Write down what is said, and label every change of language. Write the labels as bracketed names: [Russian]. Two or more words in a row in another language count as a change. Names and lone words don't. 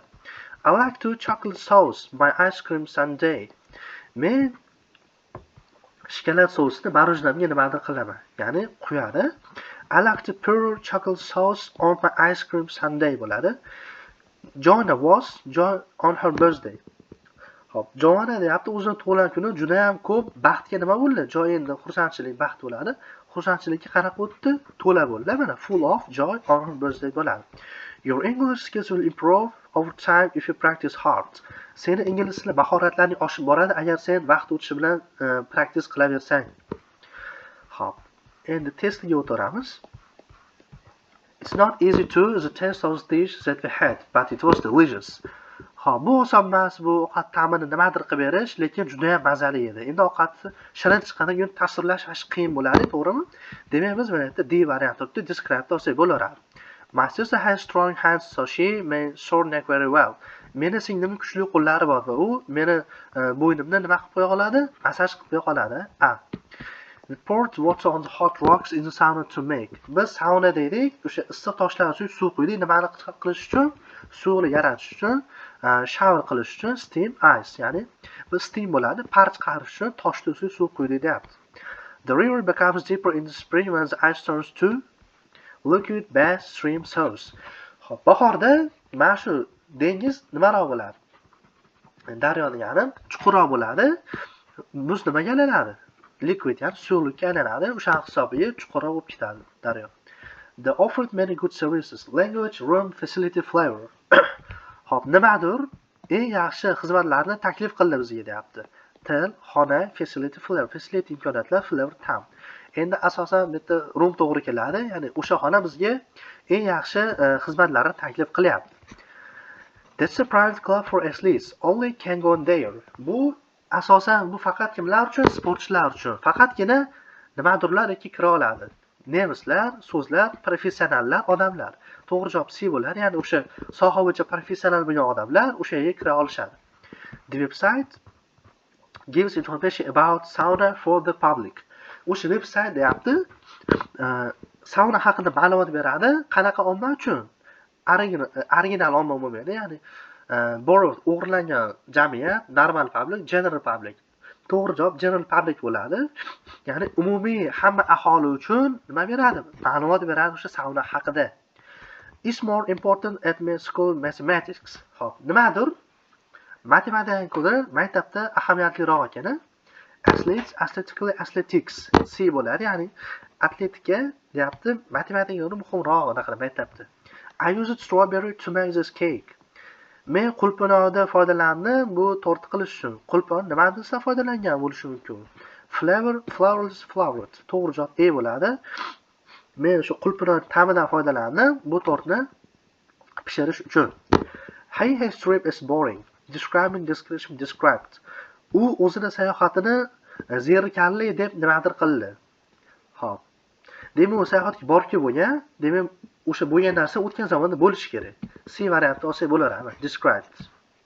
[English] I like to chocolate sauce my ice cream sundae. [Uzbek] Men shokolad sosini marujnamga nimadir qilaman, ya'ni quyadi. [English] I like to pour chocolate sauce on my ice cream sundae bo'ladi. Joanna was joy on her birthday. [Uzbek] Hop, Joanna deyapti, o'zining tug'ilgan kuni juda ham ko'p baxtga nima bo'ldi? Joy endi xursandchilik, baxt bo'ladi. Xursandchilikka qarab o'tdi, to'la bo'ldi. [English] Mana full of joy on her birthday bo'ladi. Your English skills will improve over time if you practice hard. [Uzbek] Seni ingliz tili mahoratlaring oshib boradi agar sen vaqt o'tishi bilan practice qilaversang. Hop, endi testiga o'tiramiz. [English] It's not easy to the taste of the dish that we had, but it was delicious. [Uzbek] Hop, bu oson emas, bu ovqat ta'mini nimadir qilib berish, lekin juda ham mazali edi. Endi ovqatni shirin chiqqanidan keyin tasvirlash qiyin bo'ladi, to'g'rimi? Demak, biz mana yerda D varianti turibdi, describe olsak bo'laveradi. [English] My sister has strong hands, so she may short neck very well. [Uzbek] Meni singlimning kuchli qo'llari bor va u meni bo'ynimni nima qilib qo'ya oladi? Massaj qilib qo'ya oladi. A. [English] We poured water on the hot rocks in the sauna to make. [Uzbek] Biz sauna deydik, o'sha issiq toshlar ustiga suv quydik, nimani qilish uchun? Suvni yaratish uchun, shower qilish uchun, [English] steam, ice, [Uzbek] ya'ni biz steam bo'ladi, par chiqarish uchun toshlar ustiga suv quydik deyapti. [English] The river becomes deeper in the spring when the ice turns to liquid bass stream source. [Uzbek] Xo'p, bahorda mana shu dengiz nimaroq bo'ladi? Daryo degani chuqurroq bo'ladi. Muz nimaga aylanadi? Liquid, ya'ni suvlikka aylanadi. O'sha hisobiga chuqurroq bo'lib ketadi daryo. [English] They offered many good services: language, room, facility, flavor. [Uzbek] Xo'p, nimadir eng yaxshi xizmatlarni taklif qildi bizga deyapti. Til, xona, [English] facility, flavor. Facility imkoniyatlar, flavor ta'm. [Uzbek] Endi asosan bitta room to'g'ri keladi, ya'ni o'sha xona bizga eng yaxshi xizmatlarni taklif qilyapti. [English] That's a private club for athletes. Only can go there. [Uzbek] Bu asosan bu faqat kimlar uchun? Sportchilar uchun. Faqatgina nimadirlar yoki kira oladi. Nemislar, so'zlar, professionallar, odamlar. To'g'ri javob C bo'ladi, ya'ni o'sha soha bo'yicha professional bo'lgan odamlar o'sha yerga kira olishadi. [English] The website gives information about sauna for the public. [Uzbek] O'sha veb-sayt deyapti, sauna haqida ma'lumot beradi, qanaqa omma uchun? Original omma bo'lmaydi, ya'ni borrowed, o'g'irlangan jamiyat, [English] normal public, general public. [Uzbek] To'g'ri javob [English] general public [Uzbek] bo'ladi. Ya'ni umumiy hamma aholi uchun nima beradi? Ma'lumot beradi o'sha sauna haqida. [English] Is more important at school mathematics. [Uzbek] Xo'p, nimadir? Matematikadan ko'ra maktabda ahamiyatliroq ekan. [English] Athletes, athletically, athletics. [Uzbek] C bo'ladi, ya'ni atletika deyapti, matematikadan muhimroq anaqa maktabda. [English] I used strawberry to make this cake. [Uzbek] Men qulpinoqdan foydalandim bu tortni qilish uchun. Qulpon nimadan foydalangan bo'lishi mumkin? [English] Flavor, flowers, floweret. [Uzbek] To'g'ri javob A bo'ladi. Men o'sha qulpinoq ta'midan foydalandim bu tortni pishirish uchun. [English] His trip is boring. Describing, description, described. [Uzbek] U o'zining sayohatini zerikarli deb nimadir qildi. Xo'p. Demak, u sayohatga borib bo'lgan, demak o'sha bo'lgan narsa o'tgan zamonda bo'lishi kerak. C varianti olsak bo'laveradi. [English] Described.